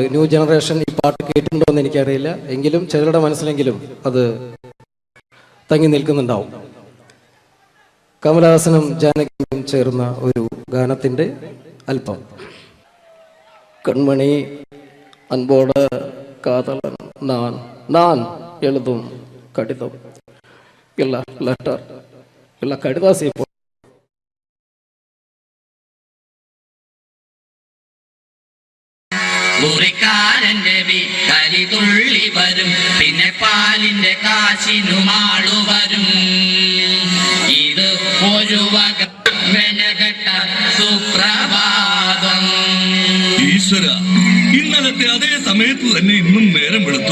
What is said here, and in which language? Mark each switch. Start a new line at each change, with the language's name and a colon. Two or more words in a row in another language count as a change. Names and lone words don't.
Malayalam: ന്യൂ ജനറേഷൻ ഈ പാട്ട് കേട്ടിട്ടുണ്ടോ എന്ന് എനിക്കറിയില്ല, എങ്കിലും ചിലരുടെ മനസ്സിലെങ്കിലും അത് തങ്ങി നിൽക്കുന്നുണ്ടാവും. കമലഹാസനും ജാനകിയും ചേർന്ന ഒരു ഗാനത്തിന്റെ അല്പം.
Tamil: கண்மணி அன்போடு காதலன் நான் எழுதும் கடிதம் இல்ல லெட்டர் இல்ல கடிதாசி
Malayalam: മുറിക്കാരന്റെ വീട്ടരി തുള്ളി വരും, പിന്നെ പാലിന്റെ കാശിനുമാളു വരും. ഇത് ഒരു വക മെനകെട്ട സുപ്രഭാതം. ഈശ്വര, ഇന്നലത്തെ അതേ സമയത്ത് തന്നെ ഇന്നും നേരം വെളുത്തു.